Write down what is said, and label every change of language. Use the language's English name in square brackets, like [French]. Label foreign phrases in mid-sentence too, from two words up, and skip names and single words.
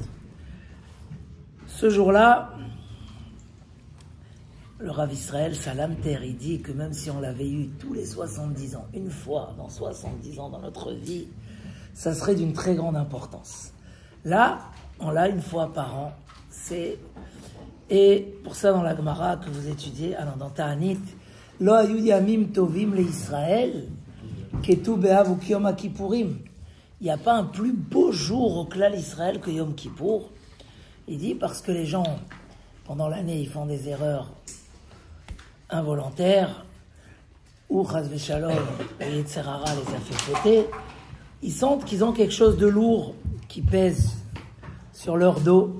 [French] Ce jour-là, le Rav Israël Salamter, il dit que même si on l'avait eu tous les 70 ans, une fois dans 70 ans dans notre vie, ça serait d'une très grande importance. Là, on l'a une fois par an. Et pour ça, dans la Gemara que vous étudiez, dans Ta'anit, [Hebrew] לא היו ימים טובים לישראל כט"ו באב וכיום הכיפורים. [French] Il n'y a pas un plus beau jour au [Hebrew] כלל ישראל [French] que Yom Kippour. Il dit parce que les gens, pendant l'année, ils font des erreurs involontaires, ou [Hebrew] חס ושלום, [French] et [Hebrew] יצר הרע [French] les a fait fauter, ils sentent qu'ils ont quelque chose de lourd qui pèse sur leur dos.